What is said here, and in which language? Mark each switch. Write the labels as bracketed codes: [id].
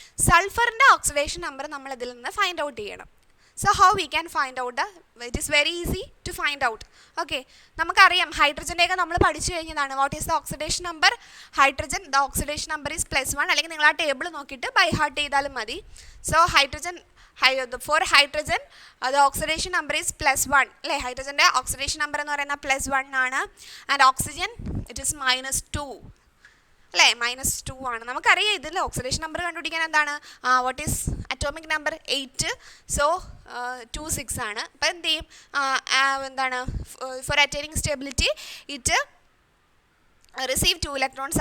[ml] സൾഫറിൻ്റെ oxidation number നമ്മൾ ഇതിൽ നിന്ന് ഫൈൻഡ് ഔട്ട് ചെയ്യണം. [en] So how we can find out it is very easy to find out. [ml] Okay, നമുക്കറിയാം ഹൈഡ്രജൻ്റെയൊക്കെ നമ്മൾ പഠിച്ചു കഴിഞ്ഞതാണ്. [en] What is the oxidation number? Hydrogen the oxidation number is +1, [ml] അല്ലെങ്കിൽ നിങ്ങൾ ആ ടേബിൾ നോക്കിയിട്ട് ബൈ ഹാർട്ട് ചെയ്താലും മതി. [en] So for hydrogen the oxidation number is +1 അല്ലേ? [ml] ഹൈഡ്രജൻ്റെ ഓക്സിഡേഷൻ നമ്പർ എന്ന് പറയുന്നത് +1 ആണ്. [en] and oxygen it is -2 [ml] അല്ലേ? -2 ആണ്. നമുക്കറിയാം ഇതിൽ ഓക്സിഡേഷൻ നമ്പർ കണ്ടുപിടിക്കാൻ എന്താണ്? [en] What is atomic number? [ml] 8. So 26 ആണ്. അപ്പോൾ എന്ത് ചെയ്യും? [en] എന്താണ് for attaining stability it receive 2 electrons.